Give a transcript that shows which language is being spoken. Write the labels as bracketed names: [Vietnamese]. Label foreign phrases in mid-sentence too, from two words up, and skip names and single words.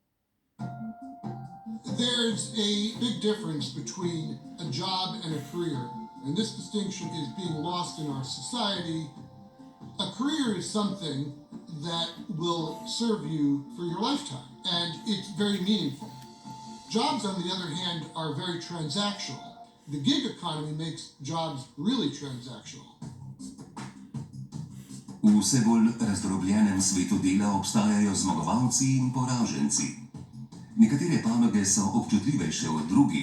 [English] There's a big difference between a job and a career, and this distinction is being lost in our society A career is something that will serve you for your lifetime, and it's very meaningful. Jobs, on the other hand, are very transactional. The gig economy makes jobs really transactional. [Slovenian] V vse bolj razdrobljenem svetu dela obstajajo zmagovalci in poraženci. Nekatere panoge so občutljivejše od drugih.